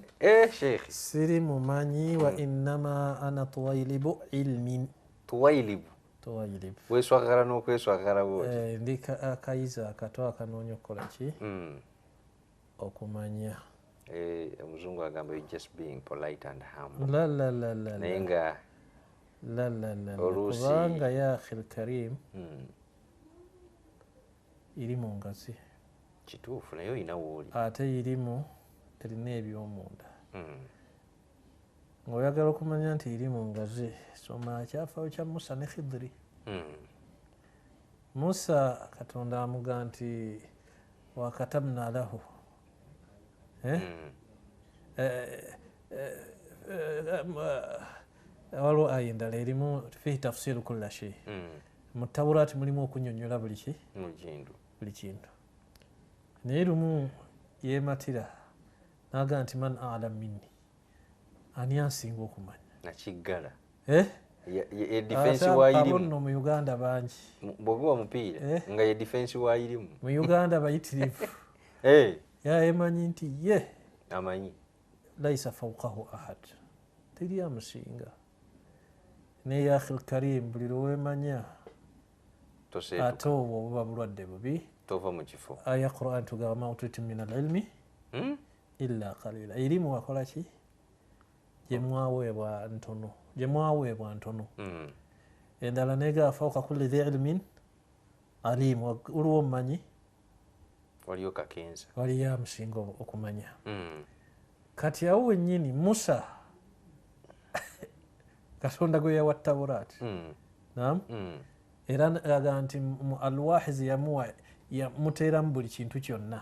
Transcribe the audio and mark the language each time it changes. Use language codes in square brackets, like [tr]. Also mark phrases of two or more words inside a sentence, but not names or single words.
[lg] sheikh siri mumanyi wa [ar] إنما أنا طويلب علم. [lg] Tuwailibu weswagala n'okweswagala bwoti ndi akayiza akato akanoonya okukola ki okumanya. Omuzungu agamba [en] you just being polite and humble. [lg] Naye nga kubanga [ar] يا أخي الكريم [lg] iri mu ngazi kituufu naye olina wooli ate irimu erina ebyomunda. Ng'oyagala okumanya nti iri mu ngazi soma kyafaayo kya Musa ne Khidri. Musa Katonda amuga nti [ar] وكتبنا له [lg] waliwo aya endala erimu [ar] فيه تفسير كل شيء. [lg] Mu Tawuraati mulimu okunnyonnyola buli kintu. Naye lumu yeematira n'aga nti [ar] من أعلم مني, [lg] ani ansinga okumanya nakiggala edifensi waayirimu. Nno mu Uganda bangi bw'oguwa mupiira nga ye difensi waayirimu mu Uganda bayitirivu yemanyi nti ye amanyi [ar] ليس فوقه أحد, [lg] teri amusinga. Naye [ar] يا أخي الكريم [lg] buli lwewemanya ate obwo obuba bulwadde bubi tova mu kifo. Aya Qur'an tugamba [ar] ما أوتيتم من العلم إلا قليلا. [lg] Erimu wakola ki gye mwaweebwa ntono. Endala neega [ar] فوق كل ذي علم عليم, [lg] waliwo omumanyi waliyo kakensa waliyo amusinga okumanya. Kati awo wennyini Musa Katonda gwe yawa Tawuraati era aga nti mu alwahizi yamuteeramu buli kintu kyonna.